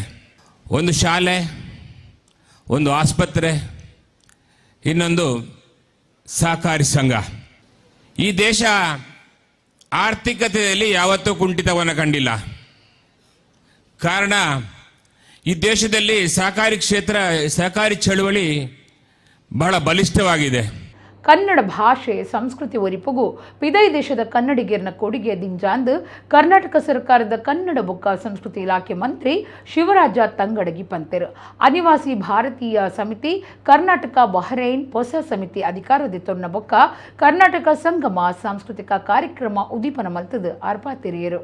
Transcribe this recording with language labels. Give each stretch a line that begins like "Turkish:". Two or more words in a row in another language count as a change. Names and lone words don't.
Kannada: ಒಂದು ಶಾಲೆ, ಒಂದು ಆಸ್ಪತ್ರೆ, ಇನ್ನೊಂದು ಸಹಕಾರಿ ಸಂಘ. ಈ ದೇಶ ಆರ್ಥಿಕತೆಯಲ್ಲಿ ಯಾವತ್ತೂ ಕುಂಠಿತವನ್ನು ಕಂಡಿಲ್ಲ. ಕಾರಣ ಈ ದೇಶದಲ್ಲಿ ಸಹಕಾರಿ ಚಳವಳಿ ಬಹಳ ಬಲಿಷ್ಠವಾಗಿದೆ.
Tulu: ಕನ್ನಡ ಭಾಷೆ ಸಂಸ್ಕೃತಿ ಒರಿಪುಗು ಪಿದೈ ದೇಶದ ಕನ್ನಡಿಗರನ ಕೊಡುಗೆ ದಿಂಜಾಂದು ಕರ್ನಾಟಕ ಸರ್ಕಾರದ ಕನ್ನಡ ಬೊಕ್ಕ ಸಂಸ್ಕೃತಿ ಇಲಾಖೆ ಮಂತ್ರಿ ಶಿವರಾಜ ತಂಗಡಗಿ ಪಂತೆರು ಅನಿವಾಸಿ ಭಾರತೀಯ ಸಮಿತಿ ಕರ್ನಾಟಕ ಬಹರೈನ್ ಹೊಸ ಸಮಿತಿ ಅಧಿಕಾರದ ತೊನ್ನ ಬೊಕ್ಕ ಕರ್ನಾಟಕ ಸಂಗಮ ಸಾಂಸ್ಕೃತಿಕ ಕಾರ್ಯಕ್ರಮ ಉದೀಪನ ಮಲ್ತದು ಅರ್ಪಾತಿರಿಯರು.